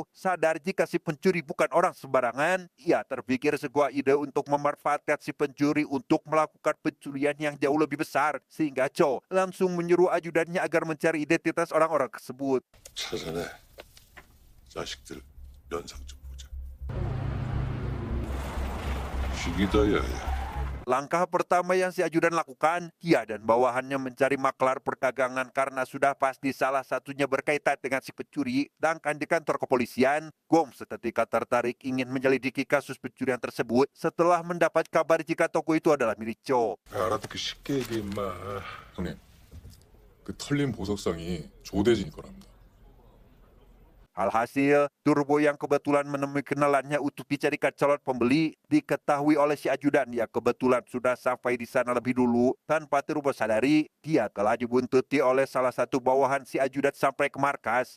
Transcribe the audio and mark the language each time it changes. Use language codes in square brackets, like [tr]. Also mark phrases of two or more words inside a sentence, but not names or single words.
[id] Sadar jika si pencuri bukan orang sembarangan, ia terpikir sebuah ide untuk memanfaatkan si pencuri untuk melakukan pencurian yang jauh lebih besar, sehingga Cho langsung menyuruh ajudannya agar mencari identitas orang-orang tersebut. [ko] 찾아내. 자식들 연상 좀 보자. 죽이다 야야. [id] Langkah pertama yang si ajudan lakukan, ia dan bawahannya mencari maklar perdagangan karena sudah pasti salah satunya berkaitan dengan si pencuri. Sedangkan di kantor kepolisian, Gong seketika tertarik ingin menyelidiki kasus pencurian tersebut setelah mendapat kabar jika toko itu adalah milik Cho. [ko] 알아듣기 쉽게 얘기해 임마. 형님, 그 털린 보석상이 조대진이 거랍니다. [id] Alhasil, Turbo yang kebetulan menemui kenalannya untuk dicarikan calon pembeli diketahui oleh si ajudan yang kebetulan sudah sampai di sana lebih dulu. Tanpa Turbo sadari, dia telah dibuntuti oleh salah satu bawahan si ajudan sampai ke markas.